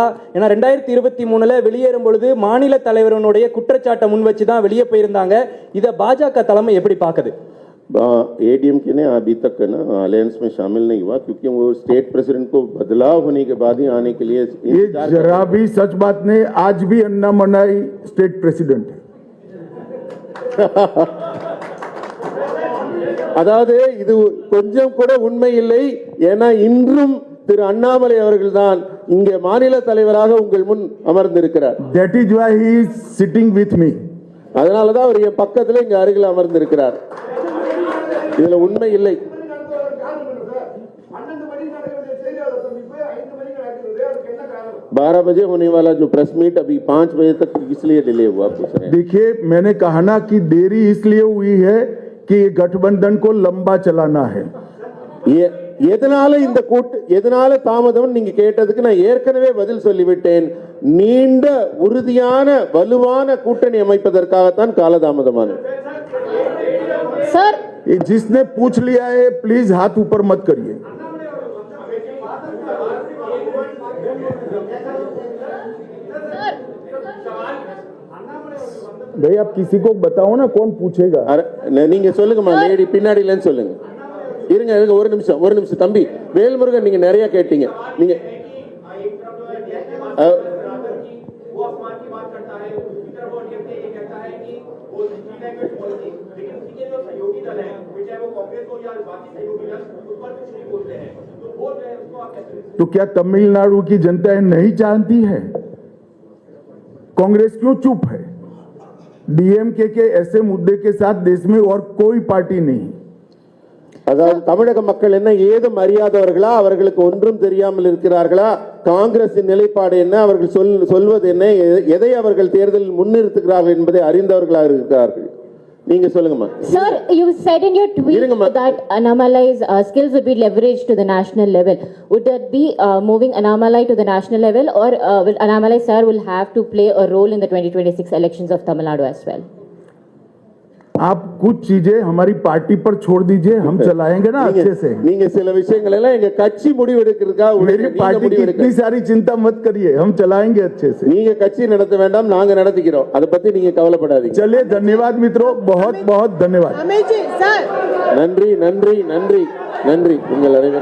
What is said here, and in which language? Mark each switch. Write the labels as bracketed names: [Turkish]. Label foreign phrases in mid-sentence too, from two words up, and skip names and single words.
[Tamil] ஏன்னா 2023 வெளியேறும் பொழுது மாநில தலைவருடைய குற்றச்சாட்டை முன் வச்சு தான் வெளியே போயிருந்தாங்க। இத பாஜக தலைமை எப்படி பாக்குது? [Hindi] एडीएमके ने अभी तक ना अलायंस में शामिल नहीं हुआ क्योंकि वो [English] state president [Hindi] को बदलाव होने के बाद ही आने के लिए ये जरा भी सच बात नहीं। आज भी अन्नामलाई [English] state president [Hindi] है। [Tamil] அதாவது இது கொஞ்சம் கூட உண்மை இல்லை। ஏன்னா இன்றும் திரு அண்ணாமலை அவர்கள் தான் இங்கே மாநில தலைவராக உங்கள் முன் அமர்ந்திருக்கிறார்। [English] That is why he is sitting with me. [Tamil] அதனாலதான் அவர் என் பக்கத்துல இங்க அருகில் அமர்ந்திருக்கிறார்। இதுல உண்மை இல்லை। [Hindi] 12 बजे होने वाला जो [English] press meet [Hindi] अभी 5 बजे तक इसलिए डिले हुआ पूछ रहे हैं। देखिए मैंने कहा ना कि देरी इसलिए हुई है कि गठबंधन को लंबा चलाना है। [Tamil] எதனால தாமதம் நீங்க கேட்டதுக்கு நான் ஏற்கனவே பதில் சொல்லிவிட்டேன்। நீண்ட உறுதியான வலுவான கூட்டணி அமைப்பதற்காகத்தான் காலதாமதமானது। [Hindi] सर जिसने पूछ लिया है प्लीज हाथ ऊपर मत करिए। भाई आप किसी को बताओ ना कौन पूछेगा। [Tamil] நீங்க சொல்லுங்கம்மா, லேடி பின்னாடிலன்னு சொல்லுங்க। இருங்க ஒரு நிமிஷம் தம்பி வேல்முருகன், நீங்க நிறைய கேட்டீங்க। நீங்க [Hindi] तो क्या तमिलनाडु की जनता नहीं जानती है? कांग्रेस क्यों चुप है? डीएमके के ऐसे मुद्दे के साथ देश में और कोई पार्टी नहीं। [Tamil] அதாவது தமிழக மக்கள் என்ன ஏதும் அறியாதவர்களா? அவர்களுக்கு ஒன்றும் தெரியாமல் இருக்கிறார்களா? காங்கிரசின் நிலைப்பாடு என்ன, அவர்கள் சொல்வது என்ன, எதை அவர்கள் தேர்தலில் முன்னிறுத்துகிறார்கள் என்பதை அறிந்தவர்களாக இருக்கிறார்கள்। நீங்க சொல்லுங்கம்மா. [English] Sir, you said in your tweet [Tamil] Irungamma. [English] that Annamalai's skills would be leveraged to the national level. Would that be moving Annamalai to the national level, or will Annamalai sir will have to play a role in the 2026 elections of Tamil Nadu as well? [Hindi] आप कुछ चीजें हमारी पार्टी पर छोड़ दीजिए, हम चलाएंगे ना अच्छे से। [Tamil] நீங்க சில விஷயங்கள் எல்லாம் எங்க கட்சி முடிவெடுக்கிறதுக்கா [Hindi] मेरी पार्टी की इतनी सारी चिंता मत करिए, हम चलाएंगे अच्छे से। [Tamil] நீங்க கட்சி நடத்த வேண்டாம், நாங்க நடத்திக்கிறோம், அதை பத்தி நீங்க கவலைப்படாதீங்க. [Hindi] चलिए, धन्यवाद मित्रों, बहुत बहुत धन्यवाद। [Tamil] நன்றி நன்றி நன்றி நன்றி உங்கள் அனைவருக்கும்